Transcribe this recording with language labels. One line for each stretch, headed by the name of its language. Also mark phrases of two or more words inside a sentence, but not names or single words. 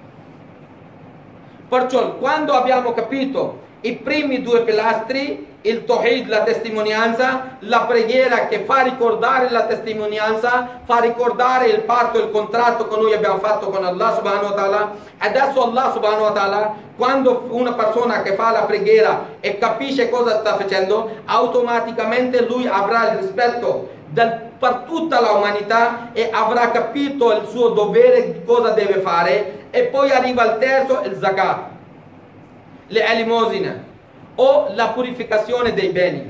Italian: Perciò quando abbiamo capito i primi due pilastri, il Tawhid, la testimonianza, la preghiera che fa ricordare la testimonianza, fa ricordare il patto, il contratto che noi abbiamo fatto con
Arabic: الله سبحانه وتعالى.
Italian: Adesso
Arabic: الله سبحانه وتعالى,
Italian: quando una persona che fa la preghiera e capisce cosa sta facendo, automaticamente lui avrà il rispetto per tutta l'umanità e avrà capito il suo dovere, cosa deve fare. E poi arriva il terzo, il zakat, le elemosine o la purificazione dei beni.